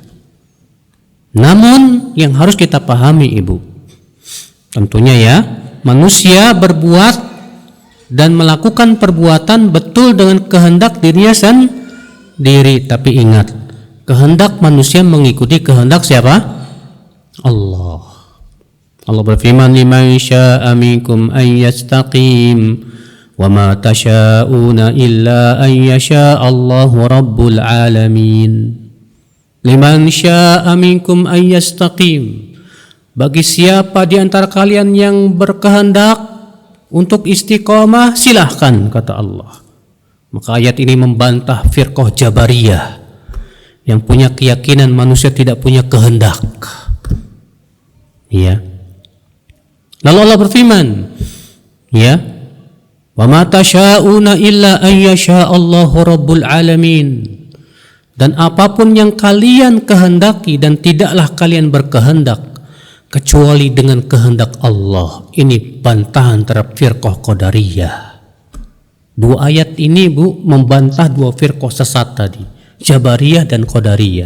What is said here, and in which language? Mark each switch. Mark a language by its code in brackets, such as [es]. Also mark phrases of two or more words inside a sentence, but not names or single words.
[id] Namun yang harus kita pahami Ibu, tentunya ya, manusia berbuat dan melakukan perbuatan betul dengan kehendak dirinya sendiri. Tapi ingat, kehendak manusia mengikuti kehendak siapa? Allah. Allah berfirman, [ar] لمن شاء منكم أن يستقيم وما تشاءون إلا أن يشاء الله رب العالمين. لمن شاء منكم أن يستقيم. [id] Bagi siapa di antara kalian yang berkehendak untuk istiqomah, silahkan, kata Allah. Maka ayat ini membantah firqah Jabariyah yang punya keyakinan manusia tidak punya kehendak. Ya. Lalu Allah berfirman, [ar] يا وما تشاءون إلا أن يشاء الله رب العالمين. [id] Dan apapun yang kalian kehendaki dan tidaklah kalian berkehendak kecuali dengan kehendak Allah. Ini bantahan terhadap firqah Qadariyah. Dua ayat ini Bu membantah dua firqah sesat tadi, Jabariyah dan Qadariyah.